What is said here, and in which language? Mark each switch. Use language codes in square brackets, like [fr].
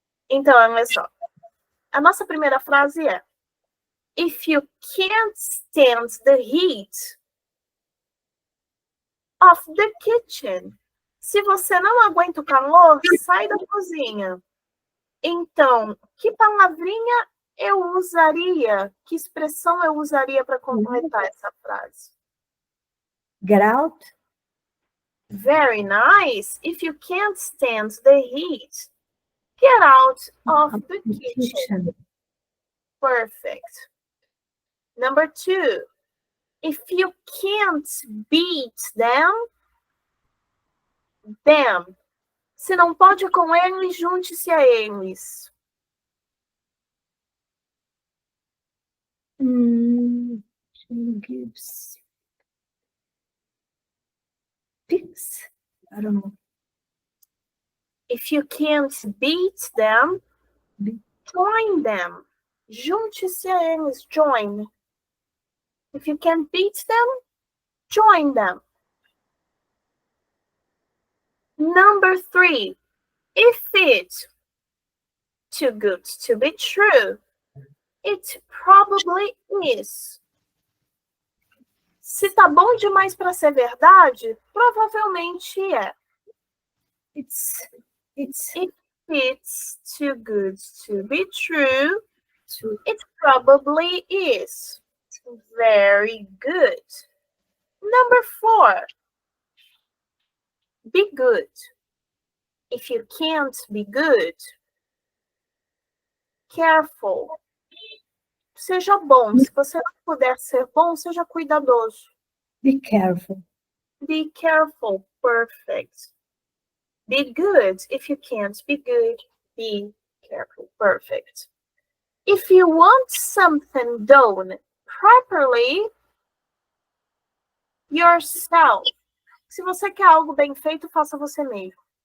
[en] Então, olha só. A nossa primeira frase é: If you can't stand the heat of the kitchen. [pt] Se você não aguenta o calor, sai da cozinha. Então, que palavrinha eu usaria? Que expressão eu usaria para completar essa frase? [en] Get out. Very nice. If you can't stand the heat, get out of the kitchen. Perfect. Number 2. If you can't beat them. [pt] Se não pode com eles, junte-se a eles. [en] She gives pics. I don't know. If you can't beat them, Be- join them. Junte-se a eles, join. If you can't beat them, join them. Number 3, if it's too good to be true, it probably is. [pt] Se tá bom demais para ser verdade, provavelmente é. [en] It's If it's too good to be true, true. it probably is. Very good. Number 4, be good. If you can't be good, careful. [pt] Seja bom. Se você não puder ser bom, seja cuidadoso. [en] Be careful. Be careful. Perfect. Be good. If you can't be good, be careful. Perfect. If you want something done properly, yourself. [pt] Se você quer algo bem feito, faça você mesmo.